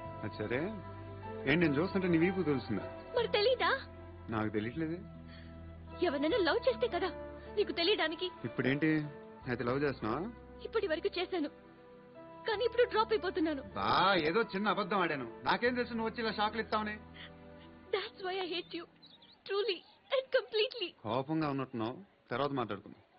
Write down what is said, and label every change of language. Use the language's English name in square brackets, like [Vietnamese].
[Telugu] అది సరే, ఏంటి నేను చూస్తుంటే నీ వీపు తెలుస్తుందా? మరి తెలీదా? నాకు తెలియట్లేదు. ఎవరైనా లవ్ చేస్తే కదా నీకు తెలియడానికి. ఇప్పుడేంటి అయితే లవ్ చేస్తున్నావా? ఇప్పటి వరకు చేశాను, కానీ ఇప్పుడు డ్రాప్ అయిపోతున్నాను. ఏదో చిన్న అబద్ధం ఆడాను. నాకేం తెలుసు నువ్వు వచ్చి ఇలా షాక్లు ఇస్తావని. [English] That's why I hate you, truly and completely. [Telugu] కోపంగా ఉన్నట్టున్నావు, తర్వాత మాట్లాడుకుందాం.